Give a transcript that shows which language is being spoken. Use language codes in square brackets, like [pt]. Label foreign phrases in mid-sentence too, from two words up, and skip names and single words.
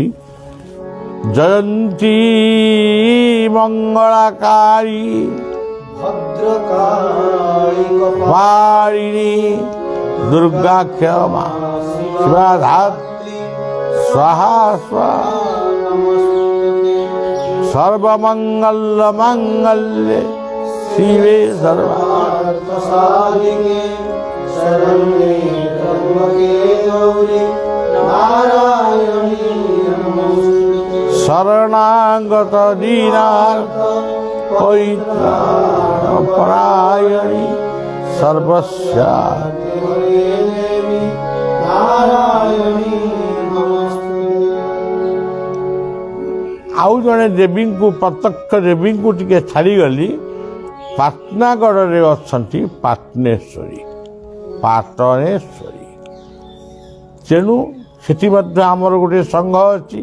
[sa] जयन्ती मङ्गलाकारी भद्रकाली दुर्गा क्षमा शिवा धात्री स्वाहा स्वाहा सर्वमंगल मंगल्ये शिवे सर्वार्थ साधिके शरण्ये त्र्यंबके गौरी नारायणी नमोस्तुते शरणागत दीनार्थ पवित्राणपरायणी सर्वस्यार्थे देवी नारायणी। [or] ଆଉ ଜଣେ ଦେବୀଙ୍କୁ ପ୍ରତ୍ୟକ୍ଷ ଦେବୀଙ୍କୁ ଟିକେ ଛାଡ଼ିଗଲି। ପାଟନାଗଡ଼ରେ ଅଛନ୍ତି ପାଟନେଶ୍ୱରୀ, ପାଟନେଶ୍ୱରୀ। ତେଣୁ ସେଠି ମଧ୍ୟ ଆମର ଗୋଟିଏ ସଂଘ ଅଛି।